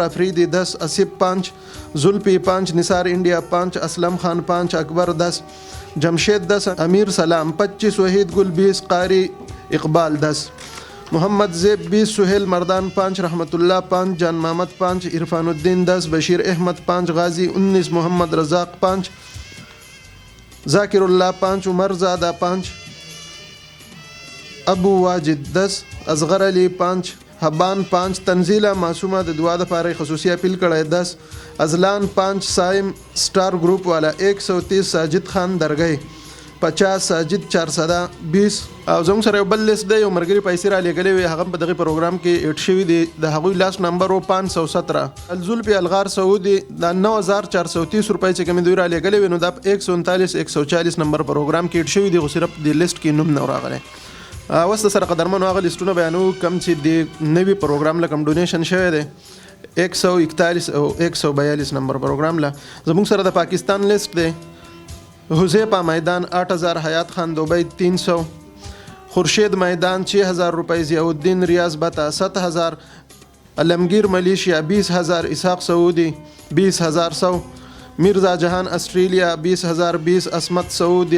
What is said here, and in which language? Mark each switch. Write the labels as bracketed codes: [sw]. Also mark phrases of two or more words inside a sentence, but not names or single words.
[ps] افریدی 10، اسیب 5، زلفی 5، نثار انڈیا 5، اسلم خان 5، اکبر 10، جمشید 10، امیر سلام 25، وحید گل 20، قاری اقبال 10، محمد زیب 20، سہیل مردان 5، رحمت اللہ 5، جان محمد 5، عرفان الدین 10، بشیر احمد 5، غازی 19، محمد رزاق 5، ذاکر اللہ 5، عمر زادہ 5، ابو واجد 10، اصغر علی 5، حبان 5، تنزیلہ معصومہ د دعا دپاره خصوصی اپیل کړی 10، ازلان 5، سائم سٹار گروپ والا 130، ساجد خان درگئی 50، ساجد 420. او زموږ سره یو بل لیست دی یو ملګري پیسې را لیږلې وې هغه په دغه پروګرام کې ایډ شوي دي د هغوی لاست نمبر و 517 الزلفي الغار سعودي د 9430 روپۍ چې کومې دوی را لیږلې وې نو دا 139 140 نمبر پروګرام کې ایډ شوي دي خو صرف د لیست کې نوم نه راغلی. اوس د سره قدرمنو هغه لیسټونه بیانو کوم چې د نوي پروګرام له کوم ډونیشن شوی دی 141 او 142 نمبر پروګرام له. زموږ سره د پاکستان لیست دی حذیفہ میدان 8000، حیات خان دبئی 300، خورشید میدان 6000 روپئے، ضیاء الدین ریاض بتا 7000، علمگیر ملیشیا 20000، اسحاق سعودی 20100، مرزا جہان آسٹریلیا 20020، عصمت سعودی